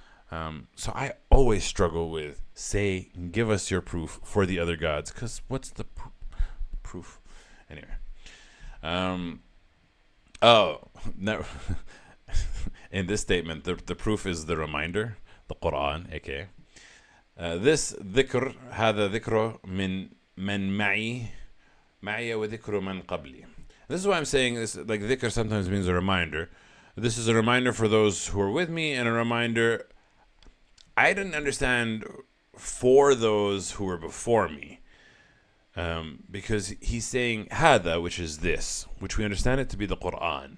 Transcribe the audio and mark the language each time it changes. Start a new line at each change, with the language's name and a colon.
English: So I always struggle with, say, give us your proof for the other gods, because what's the proof? Anyway. No. In this statement, the proof is the reminder, the Quran, aka. This dhikr,
Arabic: هذا ذكر من معي وذكر من قبلي.
English: This is why I'm saying this, like dhikr sometimes means a reminder. This is a reminder for those who are with me, and a reminder, I didn't understand, for those who were before me. Because he's saying hada, which is this, which we understand it to be the Quran.